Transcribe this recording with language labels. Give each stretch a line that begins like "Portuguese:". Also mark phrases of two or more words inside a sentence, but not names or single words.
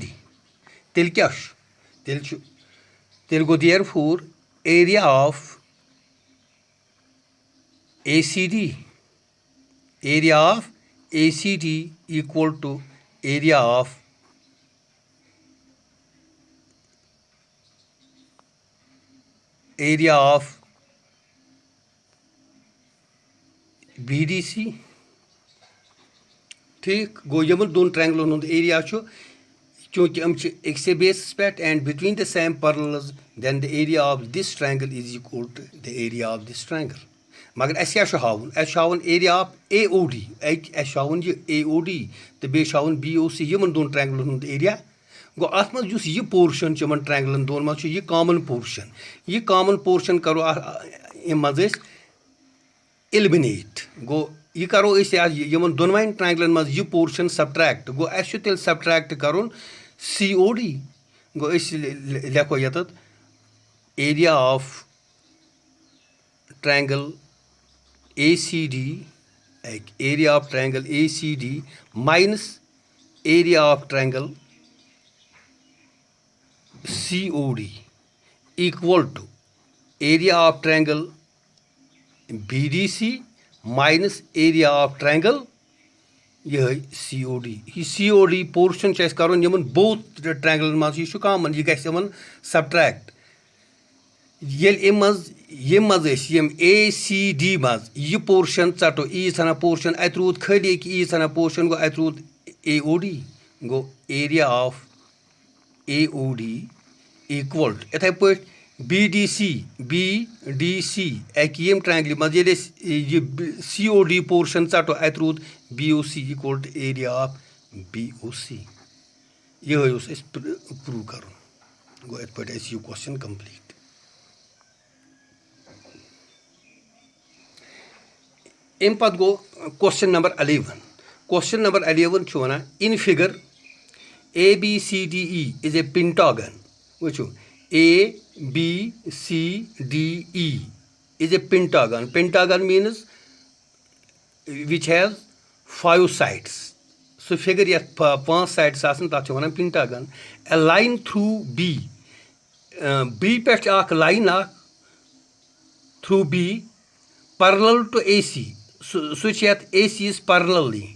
Kashmiri: Tel क्या tel go
English: therefore area of ACD equal to area of BDC.
Kashmiri: ठीक गो यमन दोन ट्रायंगलन हुंद एरिया चूंकि हम एक से बेस पे
English: and between the same parallels then the area of this triangle is equal to the area of this triangle.
Kashmiri: मगर अस हावन
English: area of AOD
Kashmiri: अस हावन ये AOD तो बे हावन BOC यमन दोन ट्रायंगलन हुंद एरिया. गो अत मज युस ये पोर्शन यमन ट्रायंगलन दोन मज ये
English: common portion
Kashmiri: करो अम मज एलिमिनेट. गो ये करो यमन दोनवाइन ट्रायंगलन मज ये पोर्शन सब्ट्रैक्ट. गो अस तेल सब्ट्रैक्ट करुन COD. गो अस लेखो यत
English: area of triangle ACD minus area of triangle COD equal to area of triangle BDC minus area of triangle ये COD.
Kashmiri: ये COD पोर्शन करुन यमन बोथ ट्रायंगलन मज यह कॉमन यह गमन सब्ट्रैक्ट ये मज ACD मज यह पोर्शन चटो ईना पोर्शन अत रूद खाली ईना पोर्शन गो अत रूद AOD. गो
English: area of AOD equal to
Kashmiri: इथे पे BDC यम ट्रायंगल मज ये COD पोर्शन चटो अत रूद BOC
English: equal to area of BOC.
Kashmiri: यह प्रूव कर. गो ये
English: question complete.
Kashmiri: अम पत गो
English: question number 11 question number 11
Kashmiri: छु वना
English: in figure ABCDE is a pentagon वुचु ABCDE is a pentagon means which has 5 sides so figure yet 5 sides
Kashmiri: asan tat छु वना
English: pentagon a line through B
Kashmiri: पेट आख
English: line आख through B parallel to AC switch at AC is parallel